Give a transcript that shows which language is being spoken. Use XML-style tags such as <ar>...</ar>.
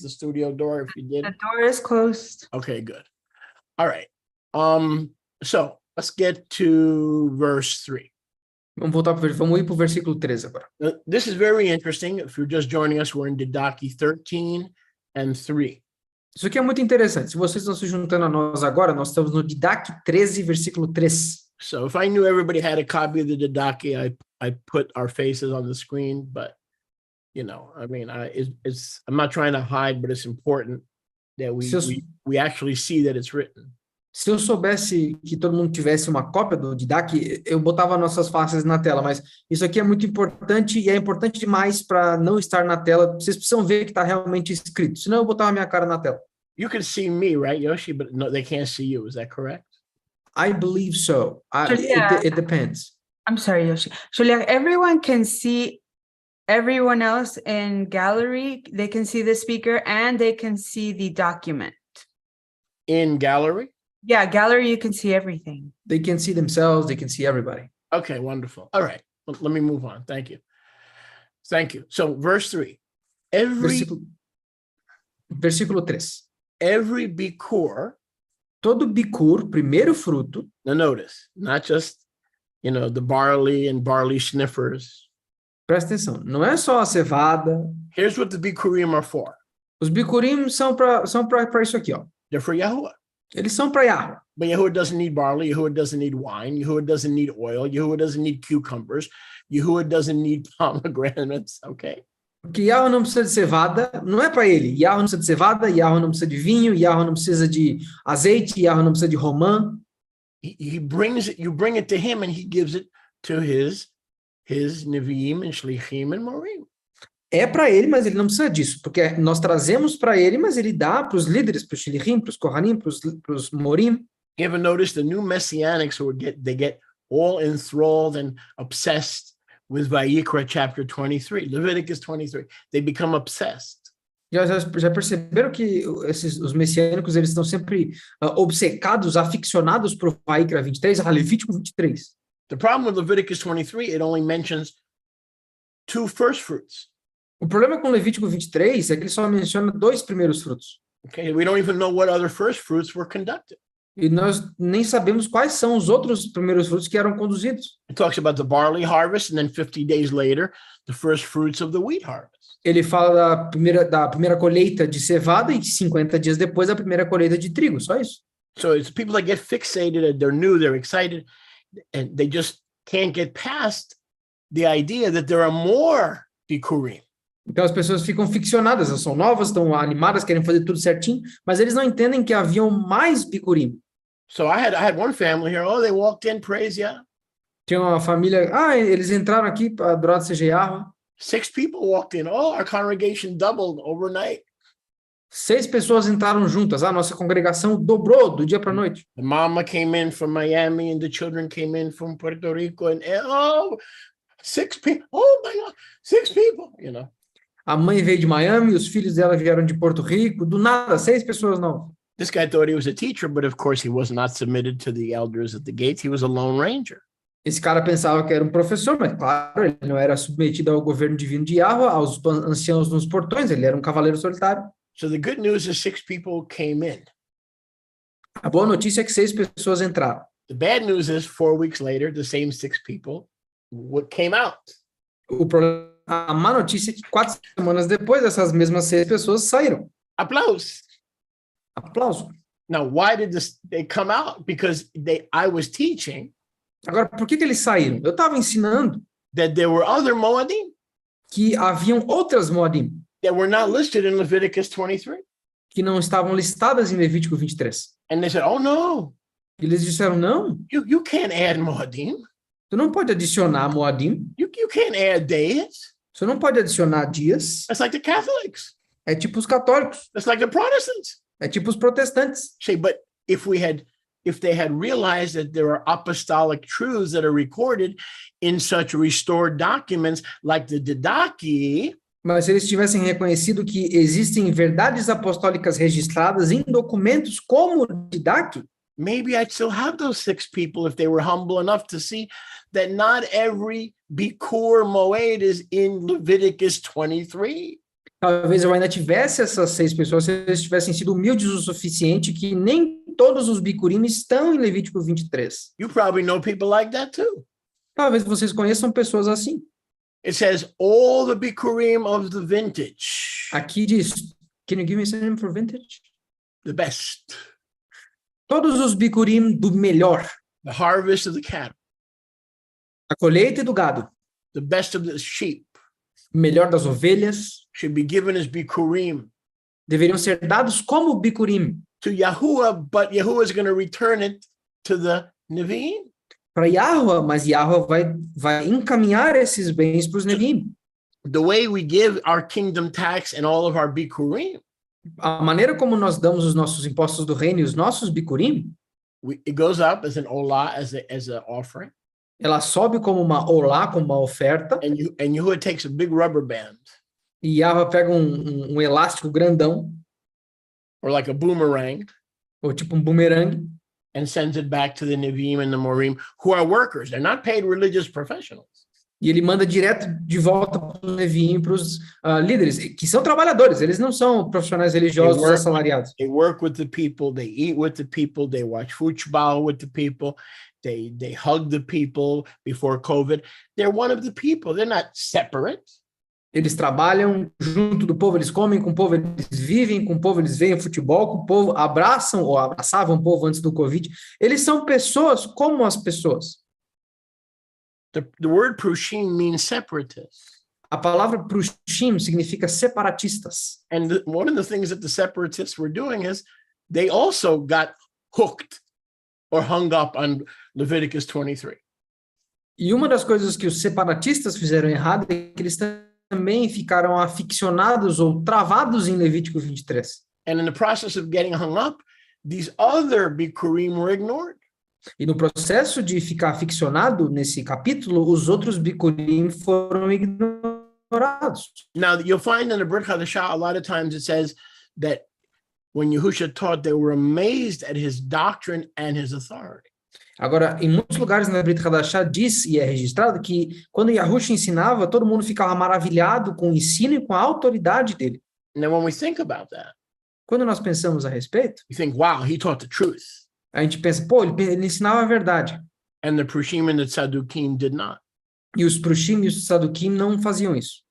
<en>The studio door, if you did. The door is closed. Okay, good. All right. So let's get to verse 3.</en> <pt>Vamos ir pro versículo 3 agora.</pt> <en>This is very interesting. If you're just joining us, we're in Didache 13 and 3.</en> <pt>Isso aqui é muito interessante. Se vocês estão se juntando a nós agora, nós estamos no Didache 13, versículo 3.</pt> <en>So if I knew everybody had a copy of the Didache, I put our faces on the screen, but you know, I mean, I'm not trying to hide, but it's important that we actually see that it's written.</en> <pt>Se eu soubesse que todo mundo tivesse uma cópia do Didache, eu botava nossas faces na tela, mas isso aqui é muito importante e é importante demais para não estar na tela. Vocês precisam ver que está realmente escrito, senão eu botava minha cara na tela.</pt> <en>You can see me, right, Yoshi? But no, they can't see you. Is that correct? I believe so. It depends. I'm sorry, Yoshi. Julia, everyone can see everyone else in gallery. They can see the speaker and they can see the document. In gallery? Yeah, gallery, you can see everything. They can see themselves. They can see everybody. Okay, wonderful. All right, let me move on. Thank you. Thank you. So verse 3.</en> <pt>Versículo 3.</pt> <en>Every bikur.</en> <pt>Todo bikur, primeiro fruto.</pt> <en>Now notice, not just, the barley and barley sniffers.</en> <pt>Presta atenção, não é só a cevada.</pt> <en>Here's what the bikurim are for.</en> <pt>Os bikurim são para isso aqui, ó.</pt> <en>They're for Yahuwah.</en> <pt>Eles são para Yahweh.</pt> <en>But Yahuwah doesn't need barley. Yahuwah doesn't need wine. Yahuwah doesn't need oil. Yahuwah doesn't need cucumbers. Yahuwah doesn't need pomegranates. Okay.</en> <pt>Porque Yahweh não precisa de cevada, não é para ele. Yahweh não precisa de cevada, Yahweh não precisa de vinho, Yahweh não precisa de azeite, Yahweh não precisa de romã.</pt> <en>He brings it, you bring it to him, and he gives it to his Nevi'im and Shlichim and Morim.</en> <pt>É para ele, mas ele não precisa disso, porque nós trazemos para ele, mas ele dá para os líderes, para os Shlichim, para os Kohanim, para os Morim.</pt> <en>You ever notice the new messianics they get all enthralled and obsessed with Vayikra chapter 23, Leviticus 23. They become obsessed.</en> <pt>Já perceberam que os messiânicos eles estão sempre obcecados, aficionados por Vayikra 23, Levítico 23.</pt> <en>The problem with Leviticus 23, it only mentions 2 first fruits.</en> <pt>O problema com Levítico 23 é que ele só menciona 2 primeiros frutos.</pt> <en>Okay, we don't even know what other first fruits were conducted.</en> <pt>E nós nem sabemos quais são os outros primeiros frutos que eram conduzidos.</pt> <en>It talks about the barley harvest, and then 50 days later, the first fruits of the wheat harvest.</en> <pt>Ele fala da primeira colheita de cevada e 50 dias depois da primeira colheita de trigo, só isso.</pt> <en>So it's people that get fixated, they're new, they're excited, and they just can't get past the idea that there are more bikurim.</en> <pt>Então as pessoas ficam ficcionadas, elas são novas, estão animadas, querem fazer tudo certinho, mas eles não entendem que haviam mais bikurim.</pt> <en>So I had one family here. Oh, they walked in, praise Yah.</en> <pt>Tinha uma família, eles entraram aqui para adorar o Yahweh.</pt> <en>6 people walked in. Oh, our congregation doubled overnight.</en> <pt>6 pessoas entraram juntas. A nossa congregação dobrou do dia para a noite.</pt> <en>The mama came in from Miami, and the children came in from Puerto Rico, and 6 people. Oh my God, 6 people.</en> <pt>A mãe veio de Miami, os filhos dela vieram de Porto Rico. Do nada, 6 pessoas novas.</pt> <en>This guy thought he was a teacher, but of course he was not submitted to the elders at the gates. He was a lone ranger.</en> <pt>Esse cara pensava que era um professor, mas claro, ele não era submetido ao governo divino de Yahweh, aos anciãos nos portões, ele era um cavaleiro solitário.</pt> <en>So the good news is 6 people came in.</en> <pt>A boa notícia é que 6 pessoas entraram.</pt> <en>The bad news is 4 weeks later, the same 6 people came out.</en> <pt>A má notícia é que 4 semanas depois, essas mesmas 6 pessoas saíram. Aplausos. Aplauso.</pt> <en>Now, why did they come out? Because I was teaching.</en> <pt>Agora, por que eles saíram? Eu estava ensinando.</pt> <en>that there were other Moadim</en> <pt>que haviam outras Moadim</pt> <en>that were not listed in Leviticus 23.</en> <pt>que não estavam listadas em Levítico 23.</pt> <en>And they said, oh no,</en> <pt>E eles disseram, não,</pt> <en>you can't add Moadim.</en> <pt>tu não pode adicionar Moadim,</pt> <en>You can't add days.</en> <pt>você não pode adicionar dias.</pt> <en>That's like the Catholics.</en> <pt>É tipo os católicos,</pt> <en>That's like the Protestants.</en> <pt>é tipo os protestantes.</pt> <en>Say, but if they had realized that there are apostolic truths that are recorded in such restored documents like the Didache,</en> <pt>Mas se eles tivessem reconhecido que existem verdades apostólicas registradas em documentos como o Didache,</pt> <en>maybe I'd still have those 6 people if they were humble enough to see that not every Bikur Moed is in Leviticus 23.</en> <pt>talvez eu ainda tivesse essas 6 pessoas se eles tivessem sido humildes o suficiente que nem todos os Bikurim estão em Levítico 23.</pt> <en>You probably know people like that too.</en> <pt>Talvez vocês conheçam pessoas assim.</pt> <en>It says all the Bikurim of the vintage,</en> <pt>Aqui diz,</pt> <en>can you give me a name for vintage? the best,</en> <pt>Todos os Bikurim do melhor,</pt> <en>the harvest of the cattle,</en> <pt>a colheita e do gado,</pt> <en>the best of the sheep</en> <pt>o melhor das ovelhas,</pt> <en>should be given as Bikurim</en> <pt>deveriam ser dados como Bikurim</pt> <en>to Yahuwah, but Yahuwah is going to return it to the Nevi'im.</en> <pt>para Yahweh, mas Yahweh vai encaminhar esses bens para os Neviim.</pt> <en>The way we give our kingdom tax and all of our Bikurim,</en> <pt>A maneira como nós damos os nossos impostos do reino e os nossos Bikurim,</pt> <en>it goes up as an olah, as an offering,</en> <pt>ela sobe como uma olá, como uma oferta,</pt> <en>and Yahuwah takes a big rubber band</en> <pt>e Yahweh pega um elástico grandão,</pt> <en>or like a boomerang</en> <pt>ou tipo um bumerangue,</pt> <en>and sends it back to the Nevi'im and the Morim, who are workers. They're not paid religious professionals.</en> <pt>e ele manda direto de volta para os Neviim, para os líderes, que são trabalhadores, eles não são profissionais religiosos assalariados.</pt> <en>They work with the people, they eat with the people, they watch football with the people, they hug the people before COVID. They're one of the people. They're not separate.</en> <pt>Eles trabalham junto do povo, eles comem com o povo, eles vivem com o povo, eles veem futebol com o povo, abraçam ou abraçavam o povo antes do Covid. Eles são pessoas como as pessoas.</pt> <en>The word prushim means separatists.</en> <pt>A palavra prushim significa separatistas.</pt> <en>And one of the things that the separatists were doing is they also got hooked or hung up on Leviticus 23.</en> <pt>E uma das coisas que os separatistas fizeram errado é que eles também ficaram aficionados ou travados em Levítico 23.</pt> <en>And in the process of getting hung up, these other Bikurim were ignored.</en> <pt>E no processo de ficar aficionado nesse capítulo, os outros Bikurim foram ignorados.</pt> <en>Now, you'll find in the Brit Hadashah, a lot of times it says that when Yahusha taught, they were amazed at his doctrine and his authority.</en> <pt>Agora, em muitos lugares na Brit Hadashah diz, e é registrado, que quando Yahushua ensinava, todo mundo ficava maravilhado com o ensino e com a autoridade dele.</pt> <en>And then when we think about that,</en> <pt>Quando nós pensamos a respeito,</pt> <en>you think, wow, he taught the truth.</en> <pt>a gente pensa, pô, ele ensinava a verdade.</pt> <en>And the Prushim and the Tzadukim did not.</en> <pt>E os Prushim e os Sadukim não faziam isso.</pt>